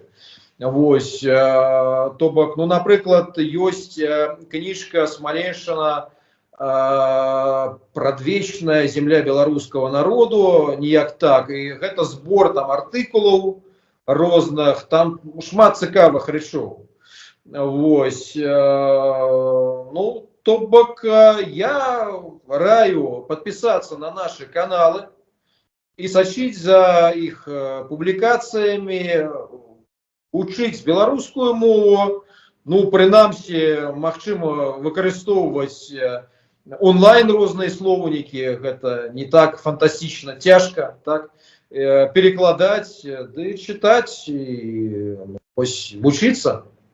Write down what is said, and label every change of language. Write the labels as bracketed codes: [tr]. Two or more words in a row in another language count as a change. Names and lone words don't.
[be] Вось, то бок, ну, напрыклад, ёсць кніжка Смаленшчына «Прадвечная земля беларускага народу», ніяк так, і гэта збор там артыкулаў розных, там шмат цікавых рэчаў. Вось, ну, то бок, я раю [ru] подписаться на наши каналы и [be] сачыць за іх публікацыямі, учыць беларускую мову, ну, прынамсі, магчыма, выкарыстоўваць онлайн розныя слоўнікі, гэта не так фантастычна цяжка, так, перекладаць, ды чытаць і вучыцца.